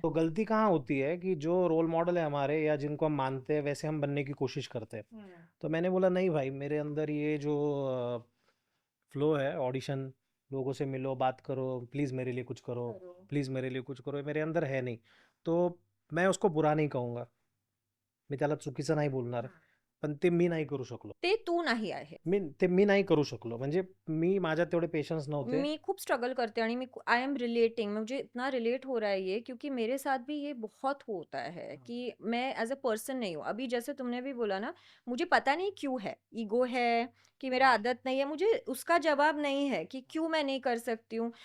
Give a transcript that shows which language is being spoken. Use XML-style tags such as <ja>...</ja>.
<hi>तो गलती कहाँ होती है कि जो रोल मॉडल है हमारे या जिनको हम मानते हैं वैसे हम बनने की कोशिश करते हैं. तो मैंने बोला नहीं भाई, मेरे अंदर ये जो फ्लो है, ऑडिशन, लोगों से मिलो, बात करो, प्लीज़ मेरे लिए कुछ करो, प्लीज़ मेरे लिए कुछ करो, ये मेरे अंदर है नहीं. तो मैं उसको बुरा नाही कहूंगा,</hi> <mr>मी त्याला चुकीचं नाही बोलणार, पण ते मी नाही करू शकलो. ते तू नाही आहे. मी नाही करू शकलो, म्हणजे मी माझ्यात तेवढे पेशन्स नव्हते.</mr> <hi>मैं खूब स्ट्रगल करते हैं</hi> <mr>आणि</mr> <en>I am relating,</en> <hi>मुझे इतना रिलेट हो रहा है ये, क्योंकि मेरे साथ भी ये बहुत होता है कि मैं एज अ पर्सन नहीं हूँ। अभी जैसे तुमने भी बोला ना, मुझे पता नहीं क्यों है, ईगो है कि मेरा आदत नहीं है, मुझे उसका जवाब नहीं है कि क्यों मैं नहीं कर सकती हूँ।</hi>